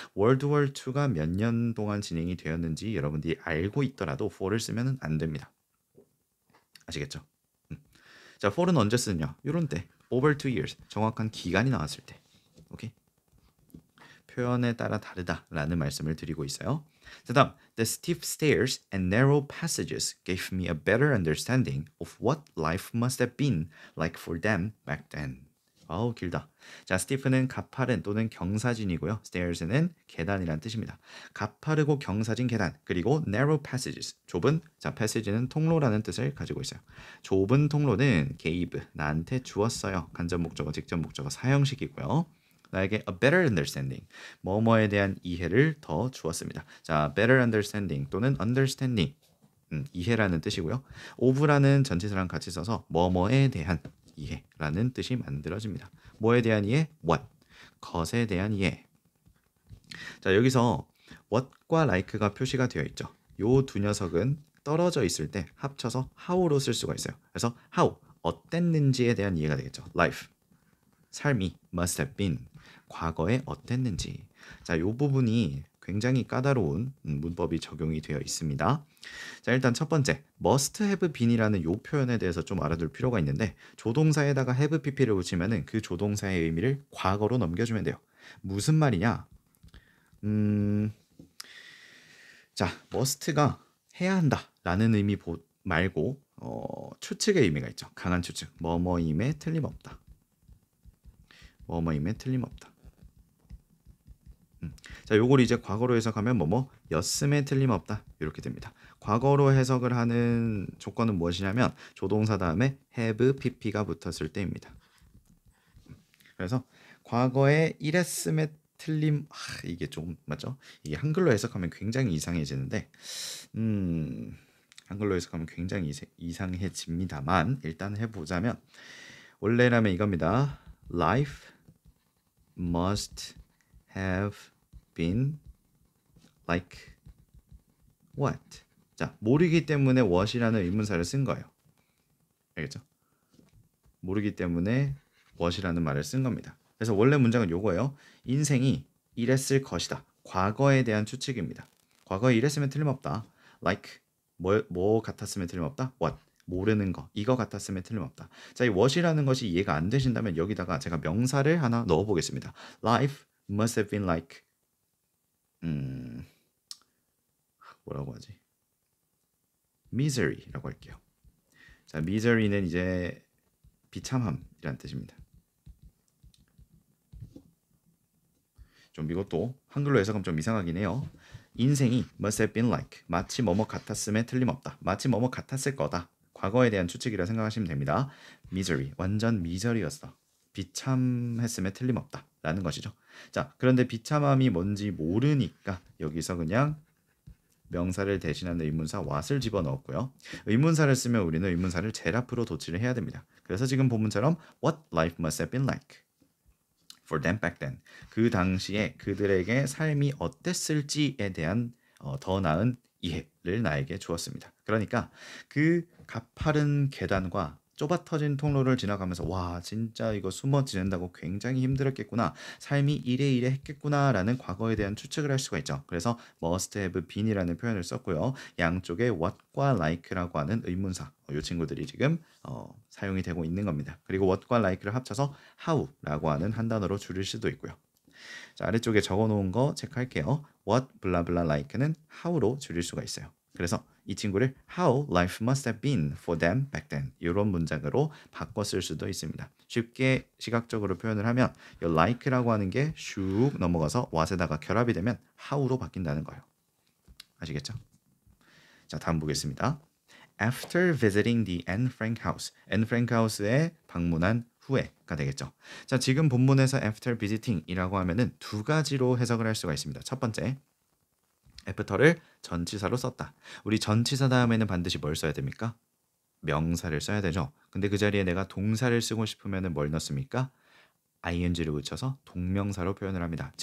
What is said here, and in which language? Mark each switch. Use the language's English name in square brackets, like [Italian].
[Korean] 월드 워 2가 몇 년 동안 진행이 되었는지 여러분들이 알고 있더라도 for를 쓰면 안 됩니다. 아시겠죠? 자, for는 언제 쓰냐? 이런 때 [English] over 2 years [Korean] 정확한 기간이 나왔을 때. 오케이? 표현에 따라 다르다라는 말씀을 드리고 있어요. [English] 다음, the steep stairs and narrow passages gave me a better understanding of what life must have been like for them back then. [Korean] 아우, 길다. 자, steep는 가파른 또는 경사진이고요. stairs는 계단이란 뜻입니다. 가파르고 경사진 계단, 그리고 narrow passages, 좁은, 자, passage는 통로라는 뜻을 가지고 있어요. 좁은 통로는 gave, 나한테 주었어요. 간접 목적어, 직접 목적어 사형식이고요. 나에게 [English] a better understanding, [Korean] 뭐뭐에 대한 이해를 더 주었습니다. 자, better understanding 또는 understanding, 이해라는 뜻이고요. of라는 전치사랑 같이 써서 뭐뭐에 대한 이해라는 뜻이 만들어집니다. 뭐에 대한 이해? what, 것에 대한 이해. 자, 여기서 what과 like가 표시가 되어 있죠. 요 두 녀석은 떨어져 있을 때 합쳐서 how로 쓸 수가 있어요. 그래서 how, 어땠는지에 대한 이해가 되겠죠. life, 삶이 [English] must have been, [Korean] 과거에 어땠는지. 자, 이 부분이 굉장히 까다로운 문법이 적용이 되어 있습니다. 자, 일단 첫 번째 must have been이라는 이 표현에 대해서 좀 알아둘 필요가 있는데 조동사에다가 have pp를 붙이면은 그 조동사의 의미를 과거로 넘겨주면 돼요. 무슨 말이냐? 자, must가 해야 한다라는 의미 말고 추측의 의미가 있죠. 강한 추측. 뭐뭐임에 틀림없다. 뭐뭐임에 틀림없다. 자, 요걸 이제 과거로 해석하면 였음에 틀림없다 이렇게 됩니다. 과거로 해석을 하는 조건은 무엇이냐면 조동사 다음에 have pp가 붙었을 때입니다. 그래서 과거에 이랬음에 이게 좀 맞죠? 이게 한글로 해석하면 굉장히 이상해지는데 한글로 해석하면 굉장히 이상해집니다만 일단 해보자면 원래라면 이겁니다. [English] Life must have been like what? [Korean] 자, 모르기 때문에 what이라는 의문사를 쓴 거예요. 알겠죠? 모르기 때문에 what이라는 말을 쓴 겁니다. 그래서 원래 문장은 요거예요. 인생이 이랬을 것이다. 과거에 대한 추측입니다. 과거에 이랬으면 틀림없다. like 뭐 같았으면 틀림없다. what 모르는 거 이거 같았으면 틀림없다. 자, 이 what이라는 것이 이해가 안 되신다면 여기다가 제가 명사를 하나 넣어 보겠습니다. [English] Life must have been like [Korean] 뭐라고 하지? misery라고 할게요. 자, misery는 이제 비참함이란 뜻입니다. 좀 이것도 한글로 해석하면 좀 이상하긴 해요. 인생이 [English] must have been like [Korean] 마치 뭐뭐 같았음에 틀림없다. 마치 뭐뭐 같았을 거다. 과거에 대한 추측이라 생각하시면 됩니다. misery 완전 미저리였어. 비참했음에 틀림없다 라는 것이죠. 자, 그런데 비참함이 뭔지 모르니까 여기서 그냥 명사를 대신하는 의문사 what을 집어넣었고요. 의문사를 쓰면 우리는 의문사를 제일 앞으로 도치를 해야 됩니다. 그래서 지금 본문처럼 [English] what life must have been like for them back then. [Korean] 그 당시에 그들에게 삶이 어땠을지에 대한 더 나은 이해를 나에게 주었습니다. 그러니까 그 가파른 계단과 좁아 터진 통로를 지나가면서 와 진짜 이거 숨어 지낸다고 굉장히 힘들었겠구나, 삶이 이래 했겠구나라는 과거에 대한 추측을 할 수가 있죠. 그래서 must have been이라는 표현을 썼고요. 양쪽에 what과 like라고 하는 의문사 이 친구들이 지금 사용이 되고 있는 겁니다. 그리고 what과 like를 합쳐서 how라고 하는 한 단어로 줄일 수도 있고요. 자, 아래쪽에 적어놓은 거 체크할게요. what blah blah like는 how로 줄일 수가 있어요. 그래서 이 친구를 [English] how life must have been for them back then [Korean] 이런 문장으로 바꿔 쓸 수도 있습니다. 쉽게 시각적으로 표현을 하면 이 like라고 하는 게 슉 넘어가서 what에다가 결합이 되면 how로 바뀐다는 거예요. 아시겠죠? 자, 다음 보겠습니다. [English] After visiting the Anne Frank house, Anne Frank house에 [Korean] 방문한 후에가 되겠죠. 자, 지금 본문에서 after visiting이라고 하면은 두 가지로 해석을 할 수가 있습니다. 첫 번째, after를 전치사로 썼다. 우리 전치사 다음에는 반드시 뭘 써야 됩니까? 명사를 써야 되죠. 근데 그 자리에 내가 동사를 쓰고 싶으면은 뭘 넣습니까? ing를 붙여서 동명사로 표현을 합니다.